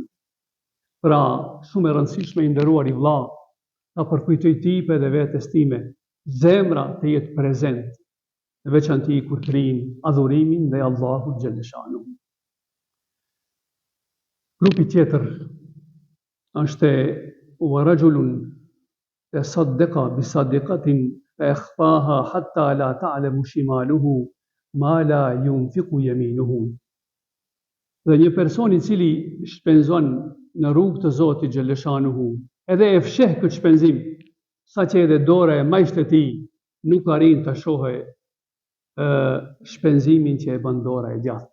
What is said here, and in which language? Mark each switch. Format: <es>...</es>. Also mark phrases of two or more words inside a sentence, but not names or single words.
<sq>Pra, shumë e rëndësishme i nderuar i vlla, ta përkujtoj tipe dhe vetes time, zemra të jetë prezent, në veçanti kur krijin adhurimin dhe Allahu Gjelleshanu. Grupi tjetër është</sq> <ar>ورجل تصدق بصدقة فأخفاها حتى لا تعلم شماله ما لا ينفق يمينه.</ar> <sq>Dhe një person i cili shpenzon në rrugë të Zotit Gjelleshanuhu, edhe e fsheh këtë shpenzim, sa që edhe dora e majshtë e tij nuk arrin të shohë shpenzimin që e bën dora e djathtë.</sq>